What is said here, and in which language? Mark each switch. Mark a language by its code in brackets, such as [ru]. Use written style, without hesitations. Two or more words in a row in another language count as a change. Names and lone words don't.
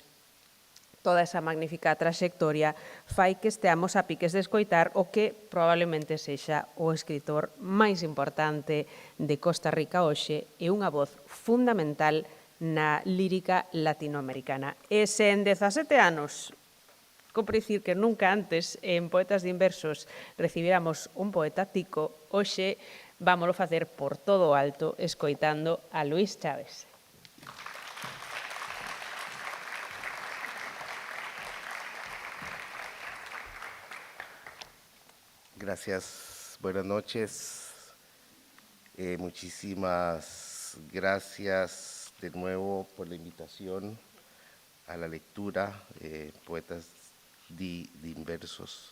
[gl] Toda esa magnífica traxectoria fai que esteamos a piques de escoitar o que probablemente sexa o escritor máis importante de Costa Rica hoxe e unha voz fundamental na lírica latinoamericana. E se en 17 anos, compre dicir que nunca antes en Poetas de Inversos recibiramos un poeta tico, hoxe vámolo facer por todo o alto escoitando a Luís Chaves. [es] Gracias, buenas noches. Muchísimas gracias de nuevo por la invitación a la lectura, Poetas de Inversos.